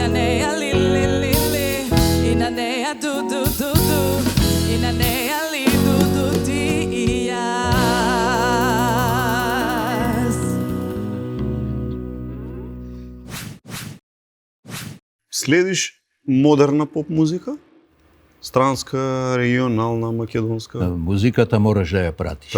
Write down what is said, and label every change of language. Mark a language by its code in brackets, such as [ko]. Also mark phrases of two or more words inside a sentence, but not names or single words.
[mk] neja li li li li, i na neja du du du du, i na neja li du du ti i jaz. Следиш модерна поп музика? Странска, регионална, македонска? Музиката мораш да ја пратиш.